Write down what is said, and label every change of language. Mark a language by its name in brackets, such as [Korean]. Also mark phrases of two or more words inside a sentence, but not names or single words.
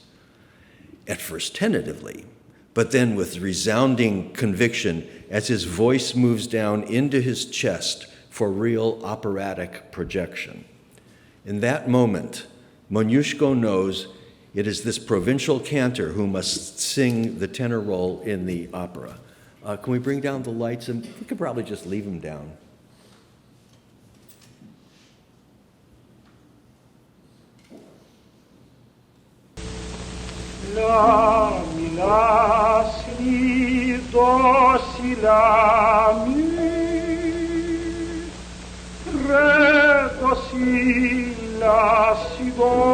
[English] At first tentatively, but then with resounding conviction as his voice moves down into his chest for real operatic projection. In that moment, Moniuszko knows it is this provincial cantor who must sing the tenor role in the opera. Can we bring down the lights? And we could probably just leave them down. La mi la si do si la mi re do si la si do